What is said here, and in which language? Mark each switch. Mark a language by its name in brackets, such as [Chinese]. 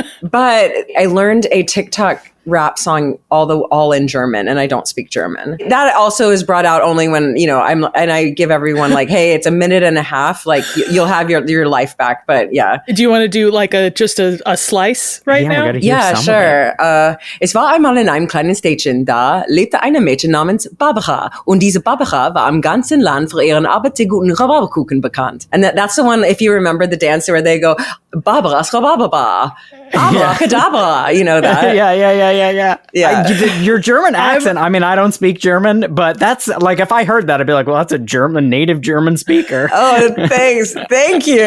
[English] But I learned a TikTok rap song all in German, and I don't speak German. That also is brought out only when, I give everyone like, hey, it's a minute and a half, like you'll have your life back. But yeah. Do you want to do like just a slice now? Yeah, sure. [German] Es war einmal in einem kleinen Städtchen, da lebte eine Mädchen namens Barbara. Und diese Barbara war am ganzen Land für ihren arbeiterguten Rhabarberkuchen bekannt. [English] And that's the one, if you remember the dance where they go, Barbara's Rhabarber. Abracadabra, you know that. Yeah. Your German accent, I don't speak German, but that's like, if I heard that, I'd be like, well, that's a native German speaker. Oh, thanks. Thank you.